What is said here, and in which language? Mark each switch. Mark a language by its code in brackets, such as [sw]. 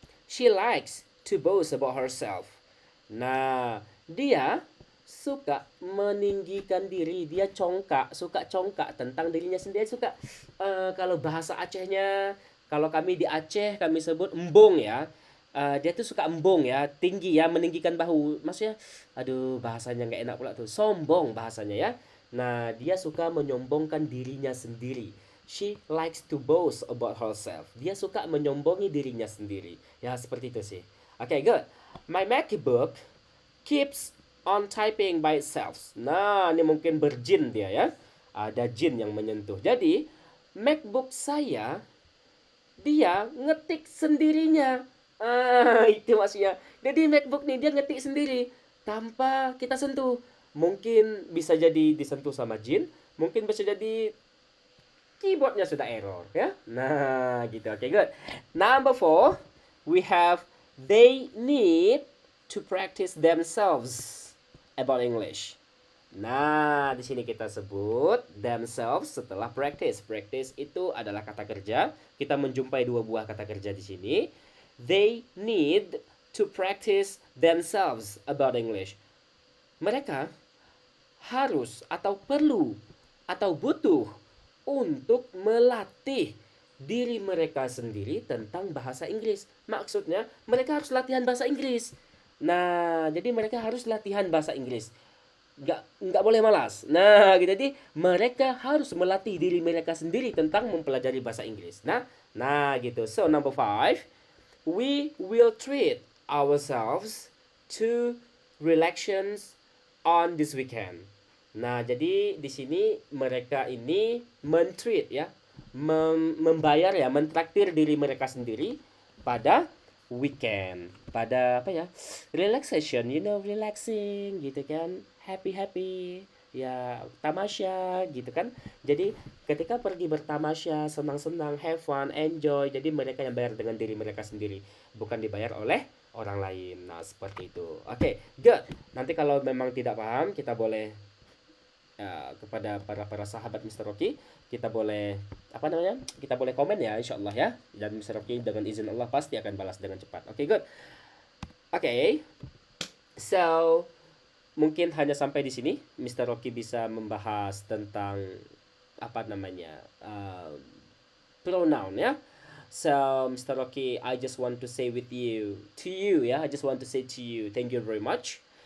[en] She likes to boast about herself. [id] Nah, dia suka meninggikan diri. Dia suka congkak tentang dirinya sendiri. Suka, kalau bahasa Acehnya, kalau kami di Aceh, kami sebut embung ya. Dia tuh suka embung ya, tinggi ya, meninggikan bahu. Maksudnya, aduh bahasanya nggak enak pula tuh. Sombong bahasanya ya. Nah, dia suka menyombongkan dirinya sendiri. [en] She likes to boast about herself. [id] Dia suka menyombongi dirinya sendiri. Ya, seperti itu sih. Oke, good. [en] My MacBook keeps on typing by itself. [id] Nah, ini mungkin berjin dia ya. Ada jin yang menyentuh. Jadi, MacBook saya, dia ngetik sendirinya. Itu maksudnya. Jadi MacBook nih dia ngetik sendiri tanpa kita sentuh. Mungkin bisa jadi disentuh sama jin. Mungkin bisa jadi keyboardnya sudah error ya. Nah, gitu. Oke, good. [en] Number 4, we have they need to practice themselves about English. [id] Nah, di sini kita sebut themselves setelah practice. Practice itu adalah kata kerja. Kita menjumpai dua buah kata kerja di sini. [en] They need to practice themselves about English. [id] Mereka harus atau perlu atau butuh untuk melatih diri mereka sendiri tentang bahasa Inggris. Maksudnya, mereka harus latihan bahasa Inggris. Nah, jadi mereka harus latihan bahasa Inggris. Nggak boleh malas. Nah, gitu. Jadi mereka harus melatih diri mereka sendiri tentang mempelajari bahasa Inggris. Nah, gitu. [en] So, number 5, we will treat ourselves to relaxations on this weekend. [id] Nah, jadi di sini mereka ini mentreat ya, membayar ya, mentraktir diri mereka sendiri pada weekend, pada apa ya, relaxation, relaxing gitu kan, happy ya tamasya gitu kan. Jadi ketika pergi bertamasya, senang-senang, [en] have fun, enjoy, [id] jadi mereka yang bayar dengan diri mereka sendiri, bukan dibayar oleh orang lain. Nah, seperti itu. Oke, good. Nanti kalau memang tidak paham, kita boleh kepada para sahabat Mr. Rocky, kita boleh apa namanya? Kita boleh komen ya, insya Allah ya. Dan Mr. Rocky dengan izin Allah pasti akan balas dengan cepat. Oke, good. Oke. So, mungkin hanya sampai di sini Mr. Rocky bisa membahas tentang apa namanya? Pronoun ya. So, Mr. [en] Rocky, I just want to say with you, to you [id] ya, [en] I just want to say to you, thank you very much.